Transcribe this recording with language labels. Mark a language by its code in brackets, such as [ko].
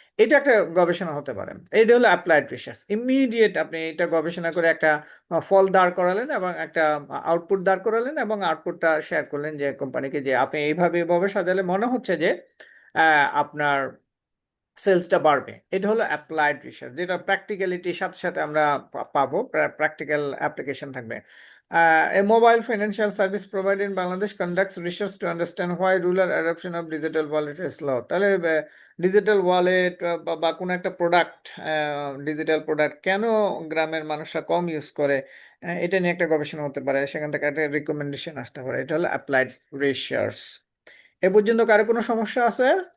[bn] এটা একটা গবেষণা হতে পারে। এইটা হলো অ্যাপ্লাইড রিসার্চ। ইমিডিয়েট আপনি এটা গবেষণা করে একটা ফল দাঁড় করালেন, এবং একটা আউটপুট দাঁড় করালেন, এবং আউটপুটটা শেয়ার করলেন যে কোম্পানিকে, যে আপনি এইভাবে এইভাবে সাজালে মনে হচ্ছে যে আপনার সেলসটা বাড়বে। এটা হলো অ্যাপ্লাইড রিসার্চ, যেটা প্র্যাকটিক্যালিটির সাথে সাথে আমরা পাবো, প্র্যাকটিক্যাল অ্যাপ্লিকেশন থাকবে। [en] A mobile financial service provider in Bangladesh conducts research to understand why rural adoption of digital wallet is low. [bn] তাহলে ডিজিটাল ওয়ালেট বা কোনো একটা প্রোডাক্ট, ডিজিটাল প্রোডাক্ট কেন গ্রামের মানুষরা কম ইউজ করে, এটা নিয়ে একটা গবেষণা হতে পারে, সেখান থেকে একটা রিকমেন্ডেশন আসতে পারে। এটা হলো অ্যাপ্লাইড রিসার্চ। এ পর্যন্ত কারো কোনো সমস্যা আছে?